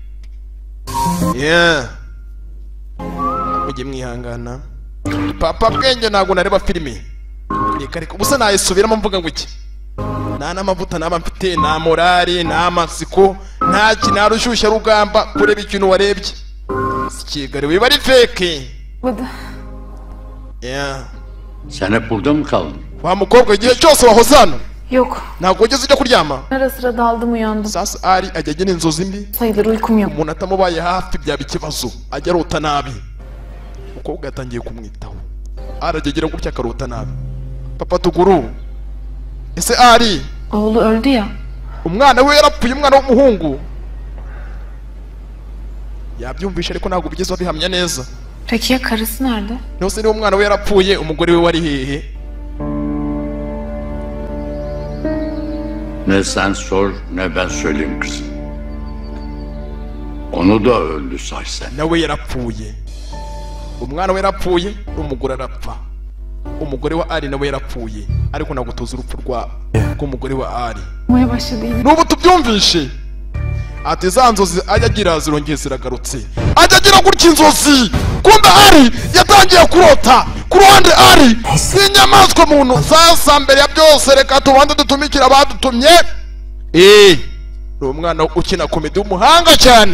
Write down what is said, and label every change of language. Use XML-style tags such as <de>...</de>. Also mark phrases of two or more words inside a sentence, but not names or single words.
<rw>Mujye mwihangana. Papa bwenge ntago nareba filime. Nikareka ubusa nayisubiramo mvuga ngo iki. Nta n'amavuta naba mfite, nta morale, nta masiko, nta kinarushyushya rugamba kureba ikintu warebye. Sikigari wiba ari fake.</rw> <tr>Sen hep burada mı kaldın?</tr> <rw>Wa mukobwa igihe cyose wahoze hano?</rw> <tr>Yok.</tr> <rw>Ntabwo ugeze ujya kuryama?</rw> <tr>Ara sıra daldım uyandım.</tr> <rw>Sasa Ari ajya agena inzozi mbi.</rw> <tr>Sayılır uykum yok.</tr> <rw>Umuntu atamubaye hafi byaba ikibazo. Ajya arota nabi. Umukobwa yatangiye kumwitaho. Ari ajya agira gutya akarota nabi. Papa Tuguru. Ese Ari?</rw> <tr>Oğlu öldü ya.</tr> <rw>Umwana we yarapfuye, umwana w'umuhungu. Yabyumvisha ariko ntabwo bigeze babihamya neza.</rw> <tr>Peki ya karısı nerede?</tr> <rw>Nose ni umwana we yarapfuye, umugore we wari hehe?</rw> <tr>Ne sen sor ne ben söyleyeyim kızım. Onu da öldü say sen.</tr> <rw>Nawe yarapfuye. Umwana we yarapfuye, umugore arapfa. Umugore wa Ari nawe yarapfuye, ariko nagutoza urupfu rw'umugore wa Ari.</rw> <tr>Moya başladı yine.</tr> <rw>Nubu tubyumvishe. Ati za nzozi ajya agira zirongeye ziragarutse. Ajya agira gutya inzozi. Kumbe Ari yatangiye kurota. Ku ruhande Ari n'inyamaswa muntu. Sasa mbere ya byose reka tubanze dutumikira abadutumye. Umwana ukina komedi w'umuhanga cyane.</rw>